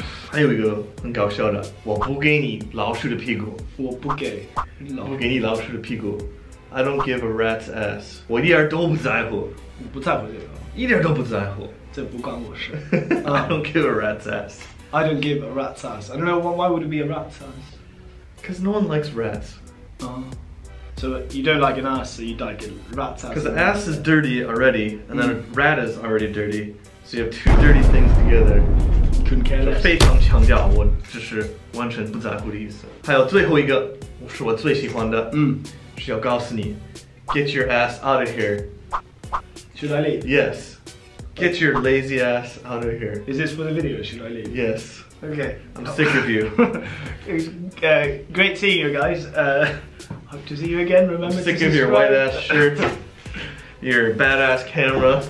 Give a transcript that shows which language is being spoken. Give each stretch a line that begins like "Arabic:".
Chinese: 还有一个很搞笑的，我不给你老鼠的屁股，我不给你老鼠的屁股。
English: I don't give a rat's ass，
Chinese: 我一点都不在乎，我不在乎这个，一点都不在乎，这不关我事。
English: I don't give a rat's ass. I don't give a rat's ass. I don't know why would it be a rat's ass? Because no one likes rats. So you don't like an ass, so you like a rat's ass. Because the ass is dirty already, and then a rat is already dirty. So you have two dirty things together. Couldn't care less.
Chinese: 非常强调，我就是完全不在乎的意思。还有最后一个，是我最喜欢的，是要告诉你 ，
English: Get your ass out of here. Should I leave? Yes. Get your lazy ass out of here. Is this for the video? Should I leave? Yes. Okay. I'm sick of you. It was great seeing you guys. Hope to see you again. Remember I'm sick to of your white ass shirt, your badass camera.